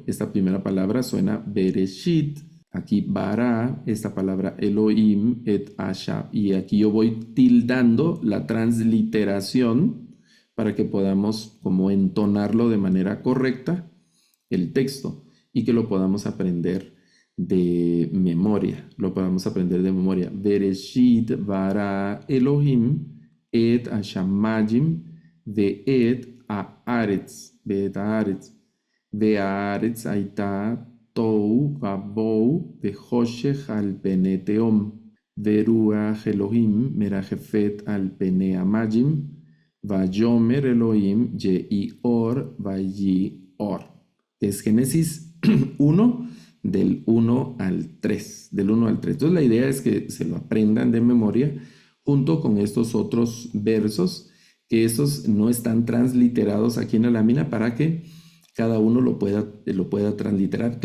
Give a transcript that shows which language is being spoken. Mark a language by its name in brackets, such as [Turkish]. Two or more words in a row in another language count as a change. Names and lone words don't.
[Spanish] Esta primera palabra suena Bereshit, aquí bara, esta palabra Elohim, [Hebrew] את השמים, [Spanish] y aquí yo voy tildando la transliteración para que podamos como entonarlo de manera correcta el texto y que lo podamos aprender de memoria, [Hebrew] בראשית ברא אלהים את השמים ואת הארץ והארץ היתה תהו ובהו וחשך על פני תהום ורוח אלהים מרחפת על פני המים ויאמר אלהים יהי אור ויהי אור. [Spanish] Es Génesis 1 del 1 al 3, del 1 al 3. Entonces la idea es que se lo aprendan de memoria junto con estos otros versos, que estos no están transliterados aquí en la lámina para que cada uno lo pueda transliterar.